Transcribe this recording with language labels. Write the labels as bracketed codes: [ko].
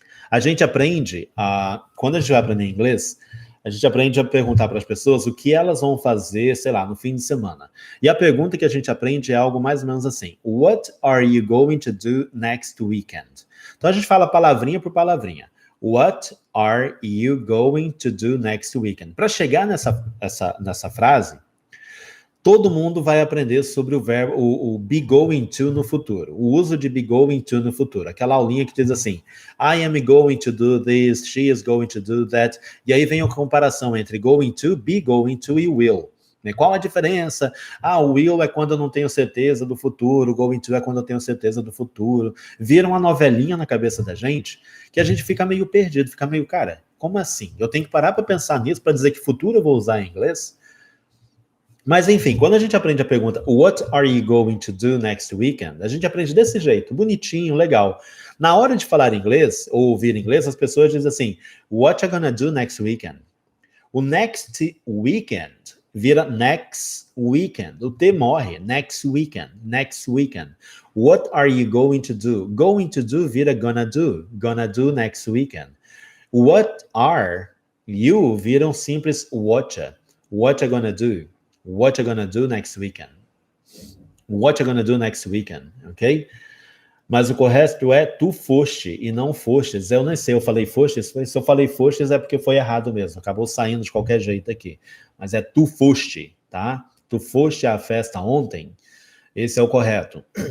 [pt] A gente aprende, quando a gente vai aprender inglês, a gente aprende a perguntar para as pessoas o que elas vão fazer, sei lá, no fim de semana. E a pergunta que a gente aprende é algo mais ou menos assim: [en] What are you going to do next weekend? [pt] Então a gente fala palavrinha por palavrinha. [en] What are you going to do next weekend? [pt] Para chegar nessa frase, todo mundo vai aprender sobre o verbo, o be going to no futuro. O uso de be going to no futuro. Aquela aulinha que diz assim, [en] I am going to do this, she is going to do that. [pt] E aí vem a comparação entre going to, be going to e will. Qual a diferença? O will é quando eu não tenho certeza do futuro, going to é quando eu tenho certeza do futuro. Vira uma novelinha na cabeça da gente, que a gente fica meio perdido, fica meio, cara, como assim? Eu tenho que parar para pensar nisso para dizer que futuro eu vou usar em inglês? Mas, enfim, quando a gente aprende a pergunta [en] What are you going to do next weekend? [pt] A gente aprende desse jeito, bonitinho, legal. Na hora de falar inglês, ou ouvir inglês, as pessoas dizem assim, [en] What you gonna do next weekend? O next weekend vira next weekend. O T morre, next weekend, next weekend. What are you going to do? Going to do vira gonna do next weekend. What are you [pt] vira um simples [en] what you gonna do? What you gonna do next weekend? What you gonna do next weekend, ok? [pt] Mas o correto é tu foste e não fostes. Eu nem sei, eu falei fostes? Se eu falei fostes é porque foi errado mesmo. Acabou saindo de qualquer jeito aqui. Mas é tu foste, tá? Tu foste à festa ontem. Esse é o correto.